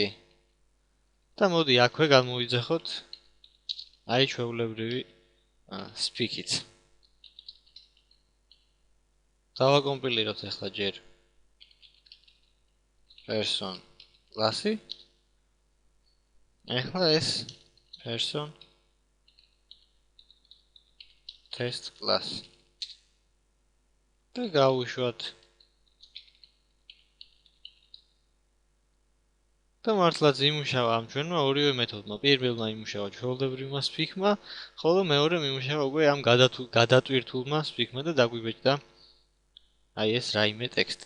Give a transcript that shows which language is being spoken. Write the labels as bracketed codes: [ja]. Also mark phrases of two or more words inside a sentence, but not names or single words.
[ka] და მოდი აქვე გამოვიძახოთ აი ჩვეულებრივი speak-იც. დავაკომპილიროთ ახლა ჯერ person კლასი. ახლა ეს person test class. და გავუშვათ. და მართლაც იმუშავა ამ ჩვენმა ორივე მეთოდმა. პირველმა იმუშავა ჩვეულებრივმა speak-მა, ხოლო მეორემ იმუშავა უკვე ამ გადატვირთულმა speak-მა და დაგვიბეჭდა აი ეს რაიმე ტექსტი.